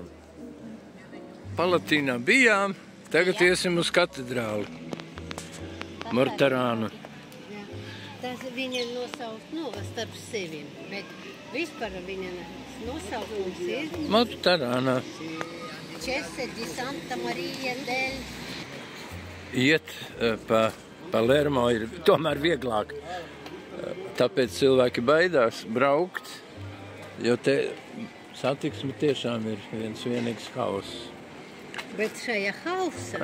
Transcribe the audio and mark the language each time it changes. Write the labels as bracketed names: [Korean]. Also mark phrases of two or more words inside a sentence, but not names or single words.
[Latvian] Palatīnā bijām, tagad iesim uz katedrāli. Mortarānu. Jā. Tas viņa nosaukt starp sevi, bet vispār viņa nosaukums ir Mortarāna. Chiesa di Santa Maria del. Iet pa Palermo ir tomēr vieglāk. Tāpēc cilvēki baidās braukt, jo te satiksme tiešām ir viens vienīgs hauss. Bet šajā hausā